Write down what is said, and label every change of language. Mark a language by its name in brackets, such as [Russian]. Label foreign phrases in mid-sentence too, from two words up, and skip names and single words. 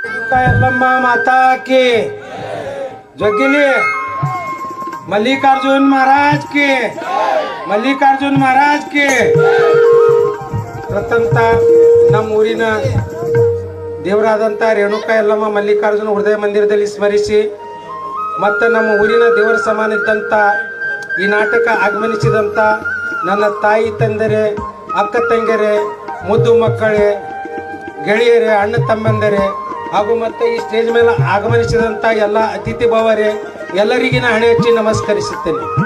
[Hindi] ರೇಣುका यल्लम्मा माता की जोगिली मल्लिकार्जुन महाराज की मल्लिकार्जुन महाराज की प्रथमतः ನಮ್ಮ [Kannada] ಊರಿನ ದೇವರಾದಂತ ರೇಣುका यल्लम्मा ಮಲ್ಲಿಕಾರ್ಜುನ ಹೃದಯ ಮಂದಿರದಲ್ಲಿ ಸ್ಮರಿಸಿ ಮತ್ತು ನಮ್ಮ ಊರಿನ ದೇವರ ಸಮಾನ ಇದ್ದಂತ ಈ ನಾಟಕ ಆಗಮನಿಸಿದಂತ ನನ್ನ ತಾಯಿ ತಂದೆರೆ ಅಕ್ಕ ತಂಗಿಯರೇ ಮುದ್ದು ಮಕ್ಕಳೇ ಗೆಳೆಯರೇ ಅಣ್ಣ ತಮ್ಮಂದರೇ ಹಾಗೂ ಮತ್ತೆ ಈ ಸ್ಟೇಜ್ ಮೇಲೆ ಆಗಮನಿಸಿದಂತ ಎಲ್ಲ ಅತಿಥಿ ಭಾವರೇ ಎಲ್ಲರಿಗೂ ನಾನು ಹಣೆ ಹಚ್ಚಿ ನಮಸ್ಕರಿಸುತ್ತೇನೆ.